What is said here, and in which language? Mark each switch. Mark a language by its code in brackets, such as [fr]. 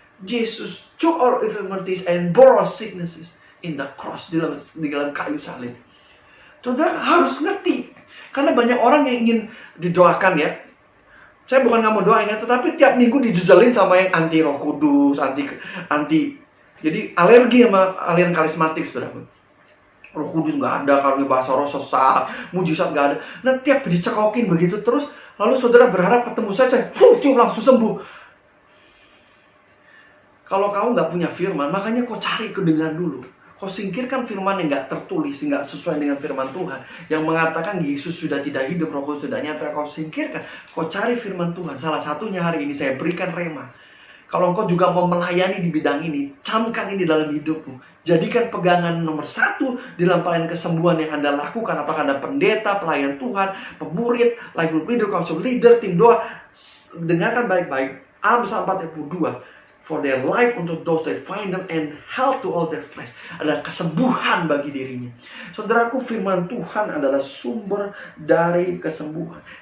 [en] Jesus took our infirmities and bore our sicknesses in the cross, [id] di dalam kayu salib. Saudara harus ngerti. Karena banyak orang yang ingin didoakan ya. Saya bukan nggak mau doain ya, tetapi tiap minggu dijejelin sama yang anti Roh Kudus, anti. Jadi alergi sama aliran karismatik, saudara. Roh Kudus nggak ada, kalau bahasa roh sesat, mujizat nggak ada. Nah tiap dicekokin begitu terus, lalu saudara berharap ketemu saya, cium langsung sembuh. Kalau kamu nggak punya firman, makanya kau cari kedengaran dulu. Kau singkirkan firman yang nggak tertulis, nggak sesuai dengan firman Tuhan, yang mengatakan Yesus sudah tidak hidup, Roh Kudus sudah nyata. Kau singkirkan, kau cari firman Tuhan. Salah satunya hari ini saya berikan rema. Kalau engkau juga mau melayani di bidang ini, camkan ini dalam hidupmu. Jadikan pegangan nomor 1 di dalam pelayanan kesembuhan yang Anda lakukan. Apakah Anda pendeta, pelayan Tuhan, pemurid, life group leader, council leader, tim doa. Dengarkan baik-baik. Amsal 4 ayat 22. [en] For their life [id] untuk [en] those that find them and health to all their flesh. [id] Adalah kesembuhan bagi dirinya. Saudaraku, firman Tuhan adalah sumber dari kesembuhan.